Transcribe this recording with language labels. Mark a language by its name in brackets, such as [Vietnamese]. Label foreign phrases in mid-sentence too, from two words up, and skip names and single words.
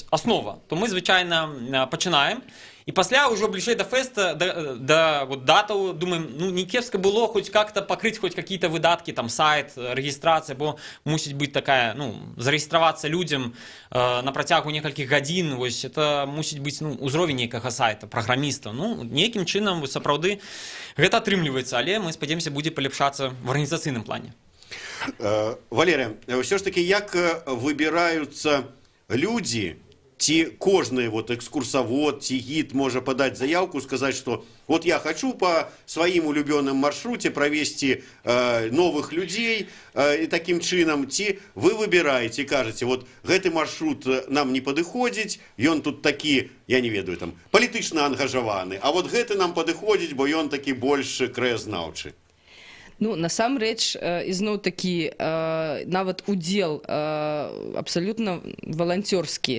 [Belarusian] аснова, то мы звычайна пачынаем, і пасля ўжо бліжэй да фэста, да вот, датаў, думаем, ну, не кепска было хоць как-то пакрыць хоць какие-то выдаткі, там, сайт, рэгістрацыя, бо мусіць быць такая, ну, зарэгістравацца людзям на працягу некалькіх гадзін, вось, это мусіць быць, ну, узровень нейкага сайта, праграміста, ну, нейкім чынам, сапраўды, гэта атрымліваецца, але мы спадзяемся, будзе паляпшацца в арганізацыйным плане. [Russian] Валерия, все ж таки, як выбираются люди, ці кожны вот экскурсовод, ці гид можа подать заявку, сказать, что вот я хочу по своим улюбленным маршруте провести новых людей и таким чином, ці вы выбираете, кажете, [Belarusian] вот гэты маршрут нам не падыходзіць, ён тут такі, я не ведаю, там, палітычна ангажаваны, а вот гэты нам падыходзіць, бо ён такі больш краязнаўчы. Ну, насамрэч, ізноў-такі, нават удзел абсалютна валанцёрскі.